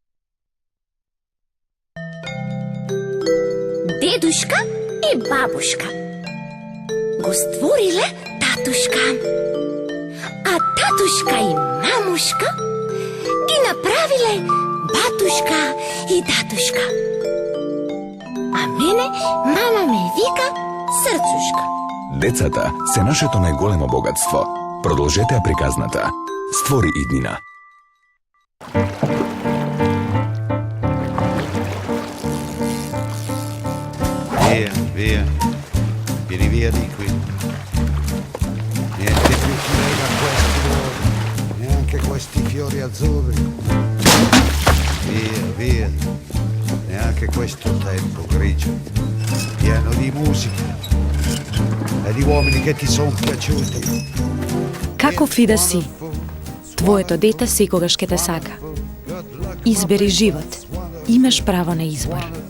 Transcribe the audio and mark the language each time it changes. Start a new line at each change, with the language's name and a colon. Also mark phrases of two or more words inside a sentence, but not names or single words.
Russian: Дедушка и бабушка
Macedonian: го створиле татушка, а татушка и мамушка ги направиле батушка и татушка. А мене мама ме вика Срцушка. Децата се нашето најголемо богатство. Продолжете ја приказната. Створи иднина.
Italian: Via, vieni via di qui. Niente più fiori a questi luoghi, neanche questi fiori azzurri. Via, neanche questo tempo grigio, pieno di musica e di uomini che ti sono piaciuti.
Macedonian: Каков и да си, твоето дете секогаш ќе те сака. Избери живот. Имаш право на избор.